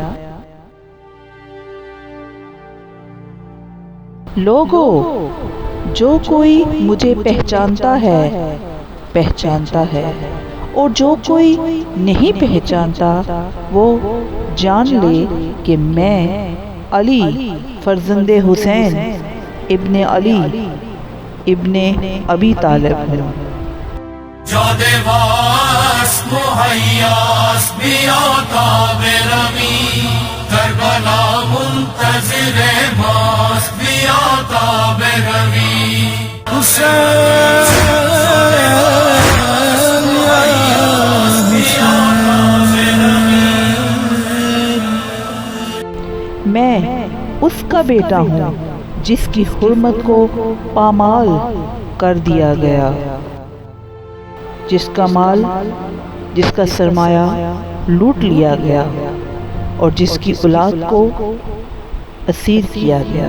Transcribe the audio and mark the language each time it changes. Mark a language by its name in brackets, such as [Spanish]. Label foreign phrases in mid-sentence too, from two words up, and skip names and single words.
[Urdu] لوگو، جو کوئی مجھے پہچانتا ہے اور جو کوئی نہیں پہچانتا وہ جان لے کہ میں علی فرزند حسین ابن علی ابن ابی طالب ہوں۔ جاد واس مہیاس بیا تاب رمی، کربلا منتظر ماس بیا تاب رمی، میں اس کا بیٹا ہوں جس کی حرمت کو پامال کر دیا گیا، جس کا مال، جس کا سرمایہ لوٹ لیا گیا اور جس کی اولاد کو اسیر کیا گیا۔